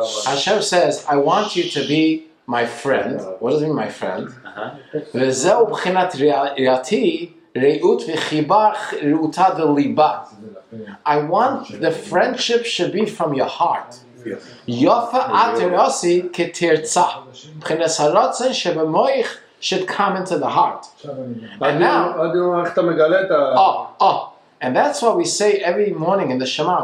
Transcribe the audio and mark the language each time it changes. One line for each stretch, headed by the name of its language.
English: Hashem says, I want you to be my friend. What does it mean, my friend?
Hebrew: וזהו בחינת רעייתי, רעות וחיבה רעותה דליבה.
English: I want the friendship should be from your heart.
Hebrew: יפה את רעייתי כתרצה. בחינת הרצון שבמוח
English: should come into the heart. And now, and that's what we say every morning in the Shema.